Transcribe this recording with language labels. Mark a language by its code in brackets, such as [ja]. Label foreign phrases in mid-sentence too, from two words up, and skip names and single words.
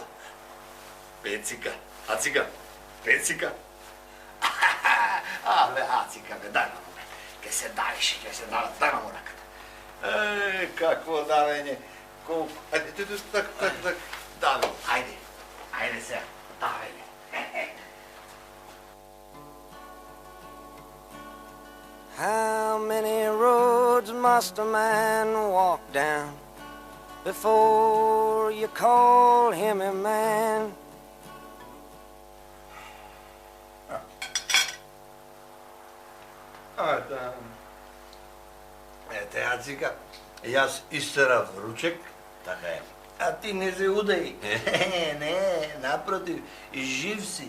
[mk] Пецика, Ацика, Пецика. Бе, Ацика, бе, дај на му, бе. Ке се давиш, дај на му раката. Какво давење. Колку... Ајде, так. Дави, ајде сега, давење. [en] How many roads must a man walk down before you call him a man? [mk] Ете, Ацика, јас истерав ручек, Така е. а ти не се удај. Не, напротив, жив си.